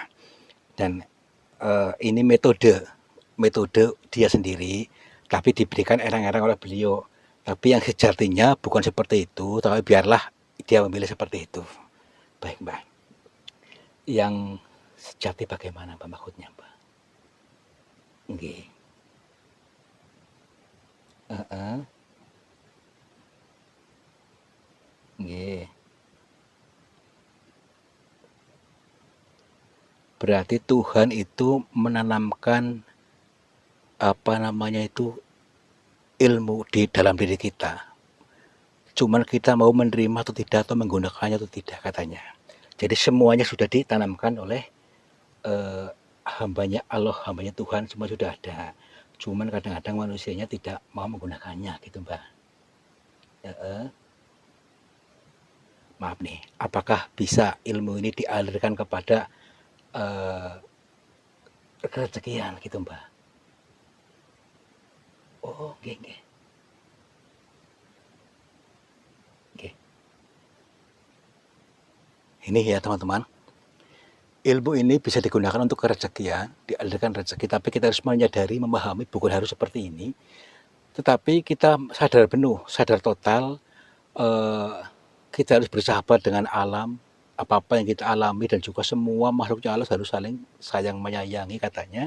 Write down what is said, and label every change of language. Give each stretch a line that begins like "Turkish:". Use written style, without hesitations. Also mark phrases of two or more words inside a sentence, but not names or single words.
Indonesian: Dan ini metode dia sendiri, tapi diberikan erang-erang oleh beliau. Tapi yang sejatinya bukan seperti itu, tapi biarlah dia memilih seperti itu. Baik, Mbak. Yang sejati bagaimana, Mbak, maksudnya, Mbak? Nggih. Heeh. Nggih. Berarti Tuhan itu menanamkan ilmu di dalam diri kita. Cuman kita mau menerima atau tidak, atau menggunakannya atau tidak katanya. Jadi semuanya sudah ditanamkan oleh hambanya Allah, hambanya Tuhan, semua sudah ada. Cuman kadang-kadang manusianya tidak mau menggunakannya gitu, Mbak. Maaf nih, apakah bisa ilmu ini dialirkan kepada kerezekian gitu, Mbak? Oh, nggih, nggih. Nggih. Ini ya teman-teman, ilmu ini bisa digunakan untuk kerezekian, dialirkan rezeki, tapi kita harus menyadari, memahami bukan harus seperti ini. Tetapi kita sadar penuh, sadar total, kita harus bersahabat dengan alam, apa-apa yang kita alami, dan juga semua makhluknya Allah harus saling sayang menyayangi katanya.